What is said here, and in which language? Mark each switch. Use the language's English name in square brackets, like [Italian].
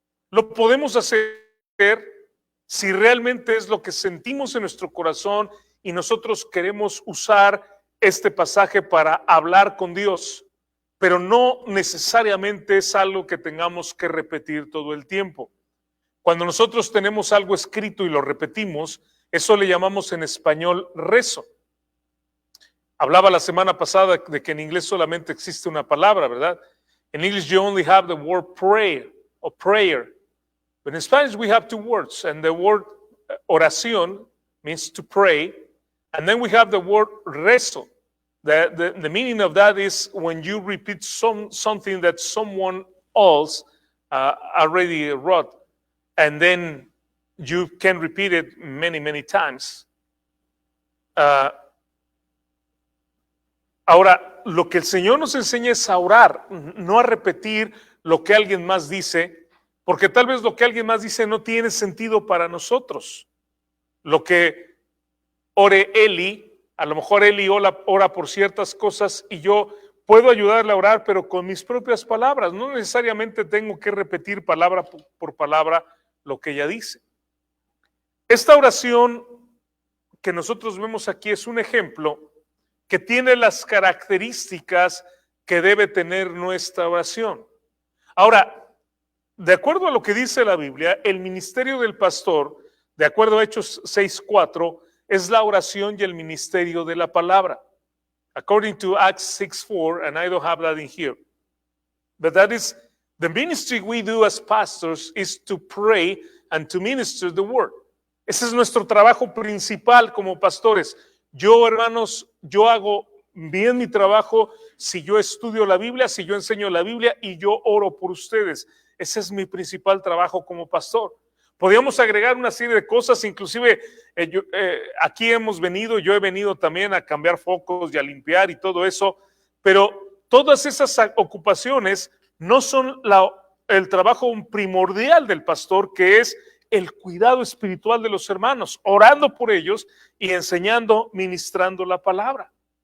[Spanish] Lo podemos hacer si realmente es lo que sentimos en nuestro corazón y nosotros queremos usar este pasaje para hablar con Dios, pero no necesariamente es algo que tengamos que repetir todo el tiempo. Cuando nosotros tenemos algo escrito y lo repetimos, eso le llamamos en español rezo. Hablaba la semana pasada de que en inglés solamente existe una palabra, ¿verdad? [English] In English you only have the word prayer or prayer. But in Spanish we have two words, and the word oración means to pray, and then we have the word rezo. The meaning of that is when you repeat something that someone else already wrote, and then you can repeat it many, many times. [Spanish] Ahora, lo que el Señor nos enseña es a orar, no a repetir lo que alguien más dice, porque tal vez lo que alguien más dice no tiene sentido para nosotros. Lo que ore Eli, a lo mejor Eli ora por ciertas cosas y yo puedo ayudarle a orar, pero con mis propias palabras. No necesariamente tengo que repetir palabra por palabra lo que ella dice. Esta oración que nosotros vemos aquí es un ejemplo que tiene las características que debe tener nuestra oración. Ahora, de acuerdo a lo que dice la Biblia, el ministerio del pastor, de acuerdo a Hechos 6:4, es la oración y el ministerio de la palabra. [English] According to Acts 6:4, and I don't have that in here, but that is the ministry we do as pastors is to pray and to minister the word. [Spanish] Ese es nuestro trabajo principal como pastores. Yo, hermanos, yo hago bien mi trabajo si yo estudio la Biblia, si yo enseño la Biblia y yo oro por ustedes. Ese es mi principal trabajo como pastor. Podríamos agregar una serie de cosas, inclusive aquí yo he venido también a cambiar focos y a limpiar y todo eso, pero todas esas ocupaciones no son el trabajo primordial del pastor, que es el cuidado espiritual de los hermanos, orando por ellos y enseñando, ministrando la palabra.